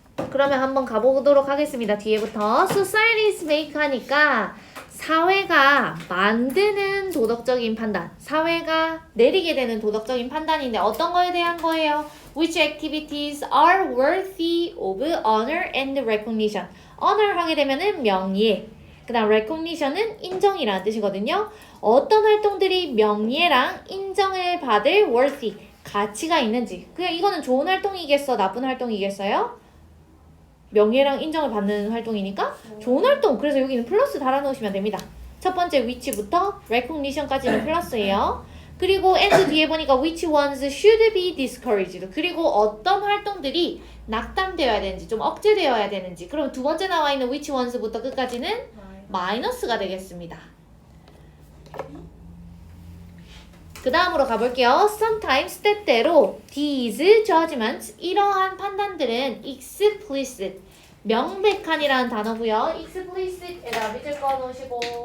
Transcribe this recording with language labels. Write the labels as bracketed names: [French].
[Korean] 그러면 한번 가보도록 하겠습니다. 뒤에부터 [English] societies make [Korean] 하니까 사회가 만드는 도덕적인 판단, 사회가 내리게 되는 도덕적인 판단인데 어떤 거에 대한 거예요? [English] Which activities are worthy of honor and recognition? [Korean] honor 하게 되면은 명예, 그 다음 recognition은 인정이라는 뜻이거든요. 어떤 활동들이 명예랑 인정을 받을 worthy, 가치가 있는지. 그냥 이거는 좋은 활동이겠어? 나쁜 활동이겠어요? 명예랑 인정을 받는 활동이니까 좋은 활동. 그래서 여기는 플러스 달아놓으시면 됩니다. 첫 번째 which부터 recognition까지는 플러스예요. 그리고 [English] and [Korean] 뒤에 보니까 [English] which ones should be discouraged. [Korean] 그리고 어떤 활동들이 낙담되어야 되는지 좀 억제되어야 되는지. 그럼 두 번째 나와 있는 which ones부터 끝까지는 마이너스가 되겠습니다. 그 다음으로 가볼게요. Sometimes 때때로 [English] these judgments [Korean] 이러한 판단들은 explicit 명백한이라는 단어고요. explicit에다 밑줄 그어 놓으시고